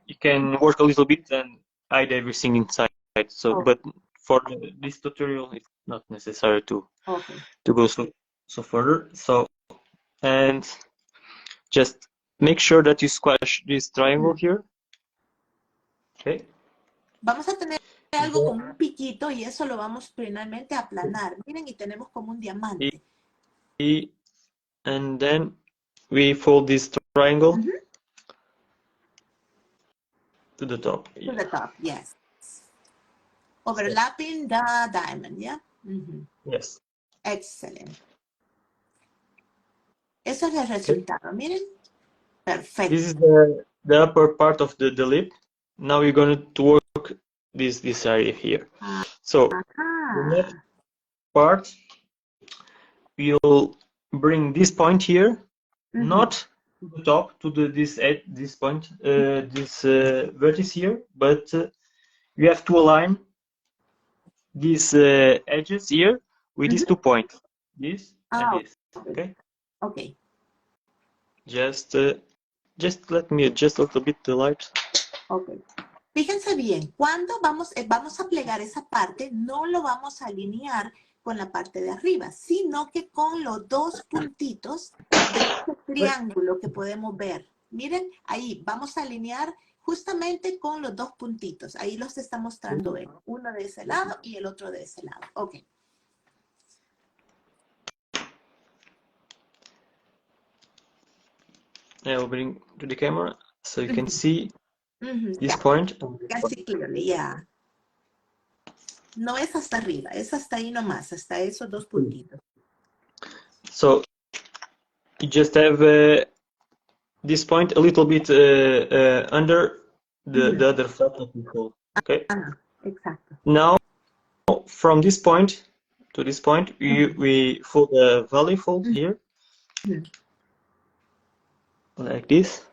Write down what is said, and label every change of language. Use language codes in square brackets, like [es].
[en] You can work a little bit and hide everything inside. So, but for this tutorial, it's not necessary to go so further. So, and just make sure that you squash this triangle here. Okay. [es] Vamos a tener algo como un piquito y eso lo vamos finalmente a aplanar. Miren, y tenemos como un diamante. [en] And then we fold this triangle to the top. To the top, yes. Overlapping the diamond, yeah? Yes. Excellent. [es] Eso es el resultado, miren. Perfecto. [en] This is the upper part of the lip. Now we're going to work this area here. So the next part, we'll bring this point here, not to the top, to this point, this vertex here, but we have to align these edges here with these 2 points, this and this. Okay. Okay. Just let me adjust a little bit the light. Okay. [es] Fíjense bien, cuando vamos a plegar esa parte, no lo vamos a alinear con la parte de arriba, sino que con los dos puntitos de este triángulo que podemos ver. Miren, ahí vamos a alinear justamente con los dos puntitos. Ahí los está mostrando él. Uno de ese lado y el otro de ese lado. Ok. [en] I will bring to the camera so you can see this point. Casi clearly, yeah. [es] No es hasta arriba, es hasta ahí nomás, hasta esos dos puntitos. [en] So you just have this point a little bit under the other flap that we fold. Okay. [es] Exacto. [en] Now from this point to this point, we fold a valley fold here, like this.